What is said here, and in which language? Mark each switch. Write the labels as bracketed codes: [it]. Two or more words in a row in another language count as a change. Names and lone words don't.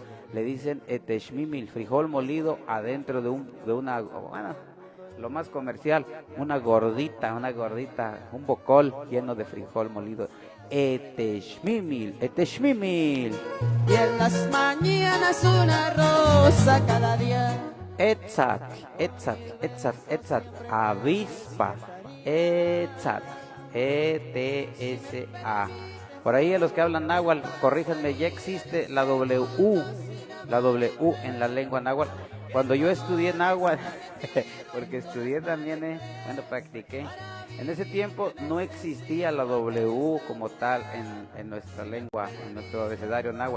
[es] Le dicen eteshmimil, frijol molido adentro de una, bueno, lo más comercial, una gordita, un bocol lleno de frijol molido. Eteshmimil. Y en las mañanas una rosa cada día. Etzat, avispa, etzat, E-T-S-A. Por ahí a los que hablan náhuatl, corríjanme, ya existe la W en la lengua náhuatl. Cuando yo estudié náhuatl, porque estudié también, practiqué. En ese tiempo no existía la W como tal en nuestra lengua, en nuestro abecedario náhuatl.